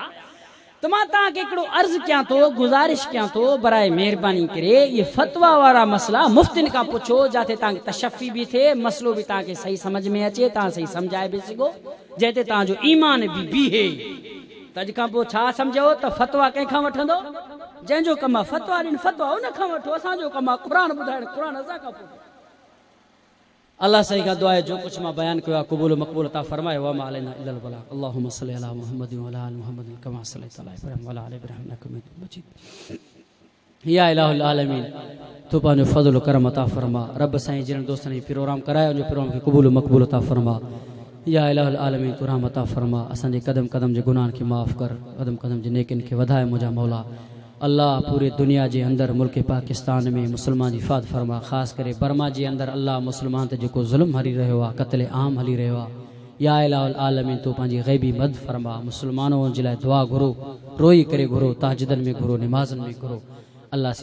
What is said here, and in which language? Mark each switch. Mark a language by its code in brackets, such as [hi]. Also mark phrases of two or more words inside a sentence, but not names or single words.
[sd] त मां तव्हांखे हिकिड़ो अर्ज़ु कयां थो, गुज़ारिश कयां थो, बराए महिरबानी करे इहे फ़तवा वारा मसला मुफ्तिन खां पुछो, जिते तव्हांखे तशफ़ी बि थिए, मसलो बि तव्हांखे सही सम्झ में अचे, तव्हां सही सम्झाए बि सघो, जंहिं ते तव्हांजो ईमान बि बीहे। त अॼु खां पोइ छा सम्झो त फ़तवा कंहिंखां वठंदो? जंहिंजो कमु आहे फ़तवा ॾियणु, फ़तवा उन खां वठो। असांजो कमु आहे क़ुरान ॿुधाइणु, क़ुरान असां खां पुछो। [ur] اللہ سہی کا دعا ہے. جو کچھ मां بیان کیا قبول مقبول عطا فرمائے। [ar] و ما علينا إلا البلاغ. اللهم صل على मुहम्मद و على آل मुहम्मद كما صليت على इब्राहीम و على آل इब्राहीम إنك حميد مجيد। يا إله العالمين, [sd] तू पंहिंजो फज़ल करम अता फरमा। रब साईं जिन दोस्तनि ही प्रोग्राम करायो, उन प्रोग्राम खे कबूल मकबूल अता फरमा। [ar] يا إله العالمين, [sd] तू रहमत अता फरमा। असांजे कदम कदम जे गुनाहनि खे माफ़ कर, कदम कदम जे नेकिन खे वधाए मुंहिंजा मौला। [ur] اللہ پورے دنیا کے اندر ملک पाकिस्तान میں مسلمان जी حفاظت فرما। [sd] ख़ास करे बर्मा [ur] کے اندر [sd] अल्लाह मुसलमान ते जेको ज़ुल्म हली रहियो आहे, क़त्ल आम हली रहियो आहे, [ar] يا إله العالمين [sd] तू पंहिंजी ग़ैबी मदद फरमा। मुसलमानों जे लाइ दुआ घुरो, रोई करे घुरो, ताजदन में घुरो, नमाज़न में घुरो। अल्लाह